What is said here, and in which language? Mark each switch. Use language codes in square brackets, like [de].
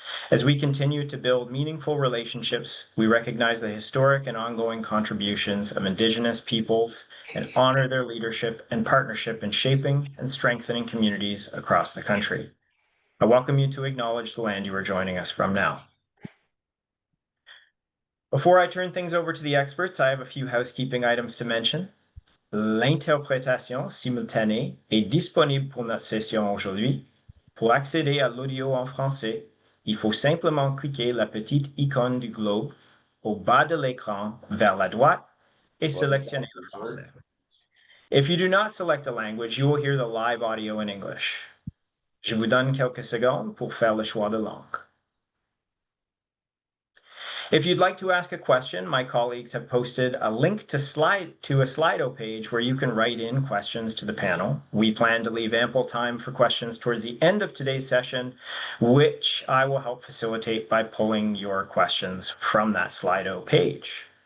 [en] As we continue to build meaningful relationships, we recognize the historic and ongoing contributions of Indigenous peoples and honor their leadership and partnership in shaping and strengthening communities across the country. I welcome you to acknowledge the land you are joining us from now. Before I turn things over to the experts, I have a few housekeeping items to mention. [fr] L'interprétation simultanée est disponible pour notre session aujourd'hui. Pour accéder à l'audio en français, il faut simplement cliquer la petite icône du globe au bas de l'écran vers la droite et sélectionner le français. [en] If you do not select a language, you will hear the live audio in English. [fr] Je vous donne quelques secondes pour faire le choix de langue. [en] If you'd like to ask a question, my colleagues have posted a link to a Slido page where you can write in questions to the panel. We plan to leave ample time for questions towards the end of today's session, which I will help facilitate by pulling your questions from that Slido page.